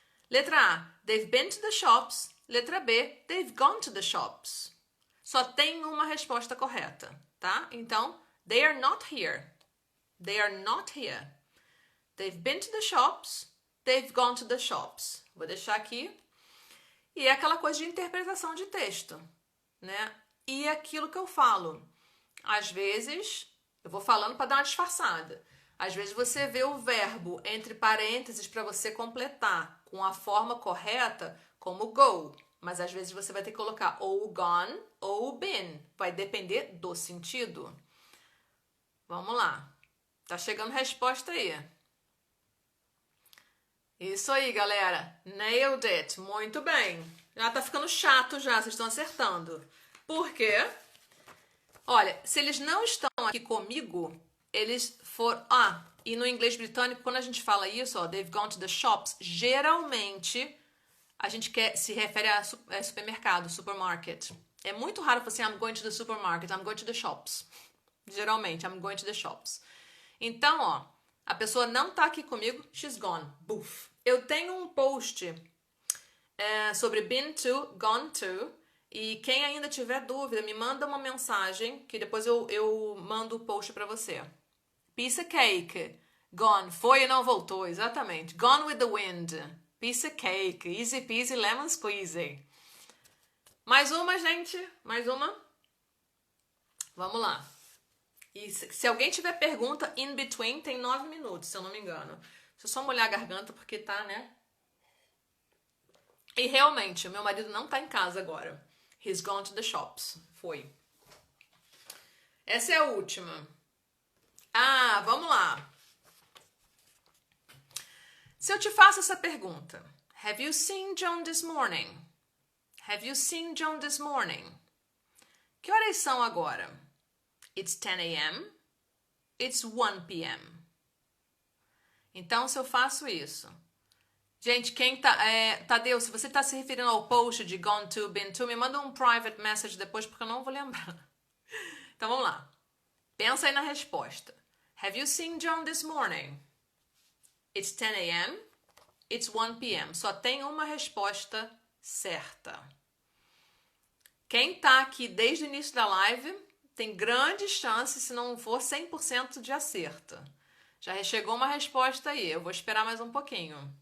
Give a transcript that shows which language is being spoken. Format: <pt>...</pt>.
<pt>Letra A,</pt> <en>they've been to the shops.</en> <pt>Letra B,</pt> <en>they've gone to the shops.</en> <pt>Só tem uma resposta correta, tá? Então,</pt> <en>they are not here. They are not here. They've been to the shops. They've gone to the shops.</en> <pt>Vou deixar aqui. E é aquela coisa de interpretação de texto, né? E é aquilo que eu falo. Às vezes, eu vou falando para dar uma disfarçada. Às vezes você vê o verbo entre parênteses para você completar com a forma correta, como go. Mas às vezes você vai ter que colocar ou gone ou been. Vai depender do sentido. Vamos lá. Tá chegando resposta aí. Isso aí, galera.</pt> <en>Nailed it.</en> <pt>Muito bem. Já tá ficando chato já, vocês estão acertando. Por quê? Olha, se eles não estão aqui comigo, eles foram... Ah, e no inglês britânico, quando a gente fala isso, ó,</pt> <en>they've gone to the shops,</en> <pt>geralmente a gente se refere a supermercado, supermarket. É muito raro você</pt> <en>I'm going to the supermarket, I'm going to the shops.</en> <pt>Geralmente,</pt> <en>I'm going to the shops.</en> <pt>Então, ó, a pessoa não tá aqui comigo,</pt> <en>she's gone.</en> <pt>Boof. Eu tenho um post sobre been to, gone to, e quem ainda tiver dúvida, me manda uma mensagem, que depois eu mando o post pra você.</pt> <en>Piece of cake.</en> <pt>Gone. Foi e não voltou, exatamente.</pt> <en>Gone with the wind. Piece of cake. Easy peasy, lemon squeezy.</en> <pt>Mais uma, gente? Mais uma? Vamos lá. E se alguém tiver pergunta,</pt> <en>in between,</en> <pt>tem 9 minutos, se eu não me engano. Deixa eu só molhar a garganta, porque tá, né? E realmente, o meu marido não tá em casa agora.</pt> <en>He's gone to the shops.</en> <pt>Foi. Essa é a última. Ah, vamos lá. Se eu te faço essa pergunta.</pt> <en>Have you seen John this morning? Have you seen John this morning?</en> <pt>Que horas são agora?</pt> <en>It's 10 a.m. It's 1 p.m.</en> <pt>Então, se eu faço isso... Gente, quem tá... Tadeu, se você tá se referindo ao post de gone to, been to, me manda um private message depois, porque eu não vou lembrar. Então, vamos lá. Pensa aí na resposta.</pt> <en>Have you seen John this morning? It's 10 a.m. It's 1 p.m.</en> <pt>Só tem uma resposta certa. Quem tá aqui desde o início da live tem grande chance, se não for 100% de acerto. Já chegou uma resposta aí. Eu vou esperar mais um pouquinho.</pt>